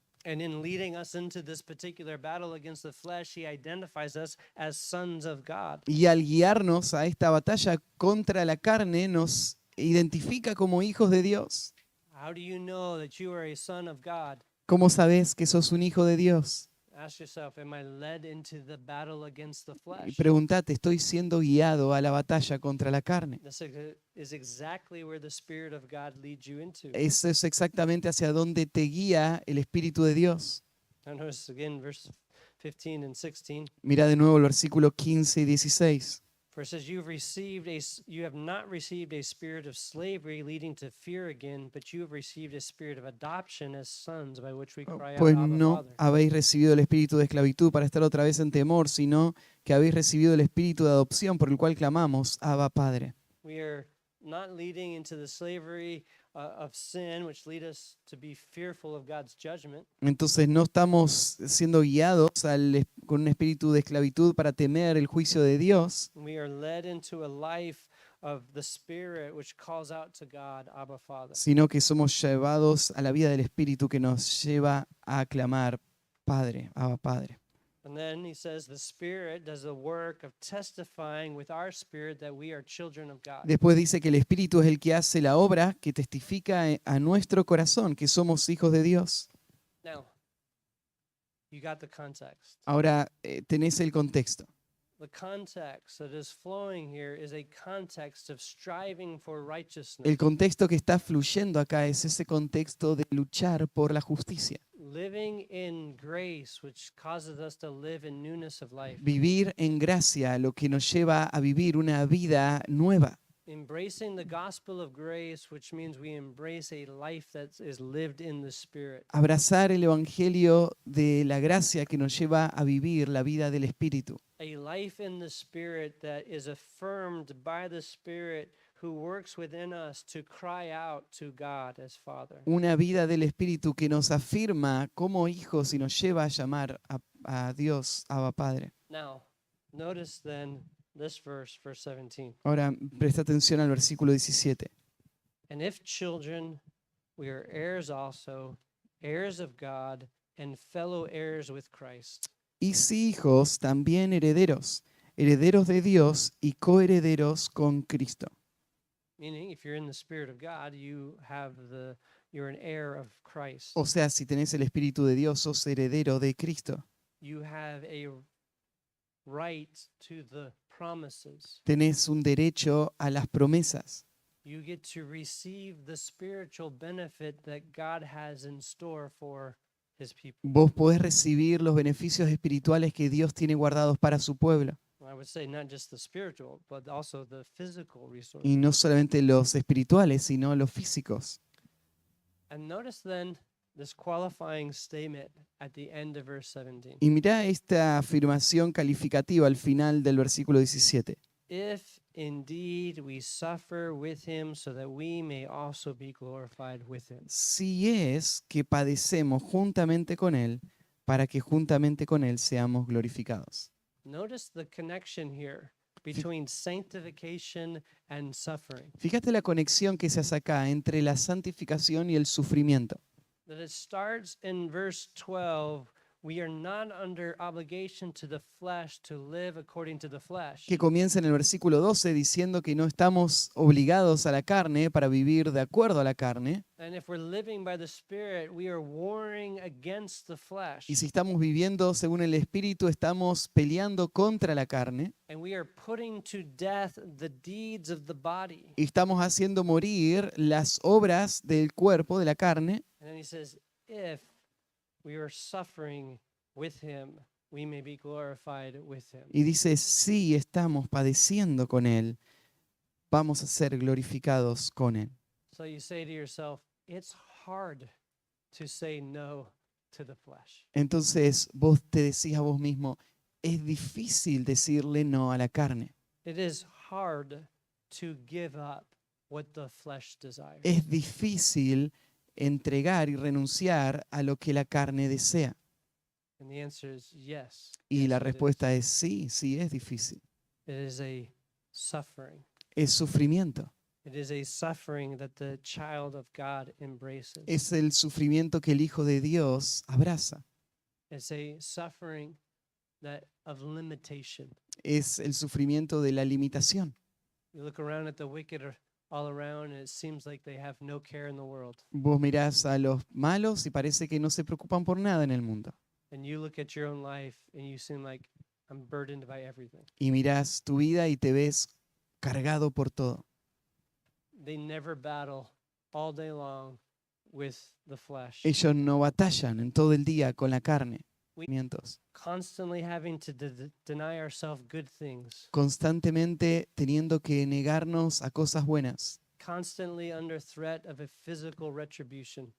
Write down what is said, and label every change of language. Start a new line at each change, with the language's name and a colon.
English: And in leading us into this particular battle against the flesh, he identifies us as sons of God.
Spanish: Y al guiarnos a esta batalla contra la carne, nos identifica como hijos de Dios.
English: How do you know that you are a son of God?
Spanish: ¿Cómo sabes que sos un hijo de Dios?
English: Ask yourself, am I led into the battle against the
Spanish: Y
English: flesh?
Spanish: pregúntate, ¿estoy siendo guiado a la batalla contra la carne?
English: This is exactly where the Spirit of God leads you into.
Spanish: Eso es exactamente hacia donde te guía el Espíritu de Dios.
English: Now notice again verse 15 and 16.
Spanish: Mira de nuevo el versículo 15 y 16.
English: For it says, you have not received a spirit of slavery leading to fear again, but you have received a spirit of adoption as sons by which we cry out,
Spanish: Pues
English: Abba,
Spanish: no
English: Father.
Spanish: habéis recibido el espíritu de esclavitud para estar otra vez en temor, sino que habéis recibido el espíritu de adopción por el cual clamamos, Abba, Padre.
English: We are not leading into the slavery of sin, which lead us to be fearful of God's judgment.
Spanish: Entonces no estamos siendo guiados con un espíritu de esclavitud para temer el juicio de Dios,
English: We are led into a life of the Spirit, which calls out to God, Abba, Father.
Spanish: sino que somos llevados a la vida del espíritu que nos lleva a clamar, Padre, Abba, Padre.
English: And then he says the Spirit does the work of testifying with our spirit that we are children of God.
Spanish: Después dice que el espíritu es el que hace la obra que testifica a nuestro corazón que somos hijos de Dios.
English: Now, you got the context.
Spanish: Ahora tenés el contexto.
English: The context that is flowing here is a context of striving for righteousness,
Spanish: El contexto que está fluyendo acá es ese contexto de luchar por la justicia,
English: living in grace, which causes us to live in newness of life.
Spanish: Vivir en gracia, lo que nos lleva a vivir una vida nueva.
English: Embracing the gospel of grace, which means we embrace a life that is lived in the Spirit.
Spanish: Abrazar el evangelio de la gracia que nos lleva a vivir la vida del Espíritu.
English: A life in the Spirit that is affirmed by the Spirit who works within us to cry out to God as Father.
Spanish: Una vida del Espíritu que nos afirma como hijos y nos lleva a llamar a Dios, Abba Padre.
English: Now, notice then this verse, verse 17.
Spanish: Ahora presta atención al versículo 17.
English: And if children, we are heirs also, heirs of God, and fellow heirs with Christ.
Spanish: Y si hijos, también herederos, herederos de Dios y coherederos con Cristo.
English: Meaning, if you're in the Spirit of God, you're an heir of Christ.
Spanish: O sea, si tenés el Espíritu de Dios, sos heredero de Cristo.
English: You have a right to the promises.
Spanish: Tenés un derecho a las promesas.
English: You get to receive the spiritual benefit that God has in store for his people.
Spanish: Vos podés recibir los beneficios espirituales que Dios tiene guardados para su pueblo.
English: I would say not just the spiritual, but also the physical resources.
Spanish: Y no solamente los espirituales, sino los físicos.
English: And notice then this qualifying statement at the end of verse 17.
Spanish: Y mirá esta afirmación calificativa al final del versículo 17.
English: If indeed we suffer with him so that we may also be glorified with him.
Spanish: Si es que padecemos juntamente con Él, para que juntamente con Él seamos glorificados.
English: Notice the connection here between sanctification and suffering.
Spanish: Fíjate la conexión que se hace acá entre la santificación y el sufrimiento.
English: That it starts in verse 12. We are not under obligation to the flesh to live according to the flesh.
Spanish: Que comienza en el versículo 12 diciendo que no estamos obligados a la carne para vivir de acuerdo a la carne.
English: And if we're living by the Spirit, we are warring against the flesh.
Spanish: Y si estamos viviendo según el Espíritu, estamos peleando contra la carne.
English: And we are putting to death the deeds of the body.
Spanish: Y estamos haciendo morir las obras del cuerpo, de la carne.
English: And then he says, if we are suffering with him, we may be glorified with him.
Spanish: Y dice, si estamos padeciendo con Él, vamos a ser glorificados con Él.
English: So you say to yourself, it's hard to say no to the flesh.
Spanish: Entonces vos te decís a vos mismo, es difícil decirle no a la carne.
English: It is hard to give up what the flesh desires.
Spanish: Es difícil entregar y renunciar a lo que la carne desea.
English: And the answer is yes.
Spanish: Y
English: Yes,
Spanish: la
English: it is.
Spanish: respuesta es sí, sí es difícil.
English: It is a suffering.
Spanish: Es sufrimiento.
English: It is a suffering that the child of God embraces.
Spanish: Es el sufrimiento que el Hijo de Dios abraza.
English: It's a suffering that of limitation.
Spanish: Es el sufrimiento de la limitación.
English: You look around at the wicked all around, and it seems like they have no care in the world.
Spanish: Vos mirás a los malos y parece que no se preocupan por nada en el mundo.
English: And you look at your own life, and you seem like, I'm burdened by everything.
Spanish: Y mirás tu vida y te ves cargado por todo.
English: They never battle all day long with the flesh.
Spanish: Ellos no batallan en todo el día con la carne.
English: Constantly having to deny ourselves good things.
Spanish: Constantemente teniendo que negarnos a cosas buenas.
English: Constantly under threat of a physical retribution.